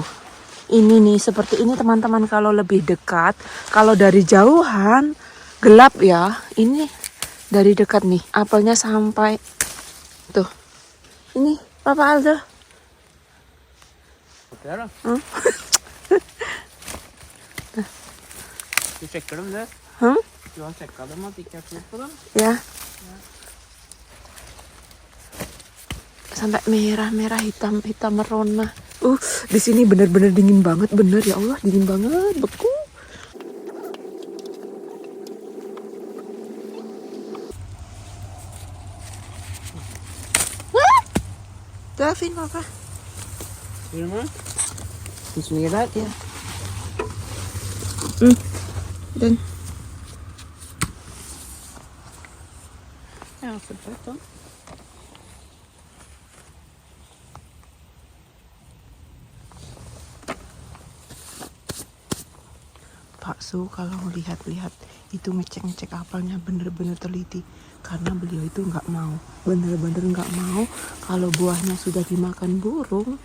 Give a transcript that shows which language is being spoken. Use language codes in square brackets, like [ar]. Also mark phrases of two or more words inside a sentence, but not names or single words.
[id] Ini nih seperti ini teman-teman. Kalau lebih dekat, kalau dari jauhan gelap ya. Ini dari dekat nih, apelnya sampai tuh. Ini Papa Aldo. [sv] Där då? [no] Du sjekker dem der. Hah? Du har sjekka dem at det ikke er frukt på dem? [id] Ya. Sampai merah-merah, hitam merona. Di sini bener-bener dingin banget, bener ya Allah, dingin banget, beku. Davin, papa. [no] Ser du meg? Den som ligger der? [id] Ya. Dan [no] Ja, perfekt da. [id] Pak Su kalau lihat-lihat itu ngecek apelnya bener-bener teliti, karena beliau itu bener-bener nggak mau kalau buahnya sudah dimakan burung.